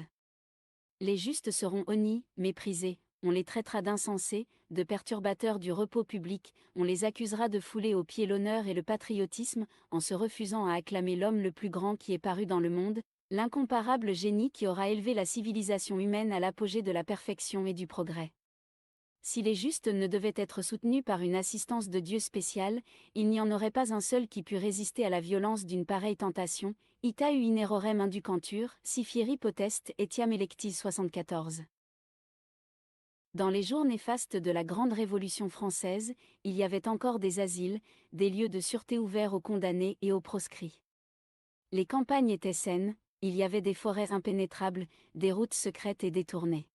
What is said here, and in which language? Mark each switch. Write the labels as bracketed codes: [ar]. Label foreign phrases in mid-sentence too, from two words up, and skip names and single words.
[fr] Les justes seront honnis, méprisés, on les traitera d'insensés, de perturbateurs du repos public, on les accusera de fouler aux pieds l'honneur et le patriotisme, en se refusant à acclamer l'homme le plus grand qui est paru dans le monde, l'incomparable génie qui aura élevé la civilisation humaine à l'apogée de la perfection et du progrès. Si les justes ne devaient être soutenus par une assistance de Dieu spéciale, il n'y en aurait pas un seul qui pût résister à la violence d'une pareille tentation, [la] ita in errorem inducantur, si fieri potest etiam electis 74. [fr] Dans les jours néfastes de la Grande Révolution française, il y avait encore des asiles, des lieux de sûreté ouverts aux condamnés et aux proscrits. Les campagnes étaient saines, il y avait des forêts impénétrables, des routes secrètes et détournées.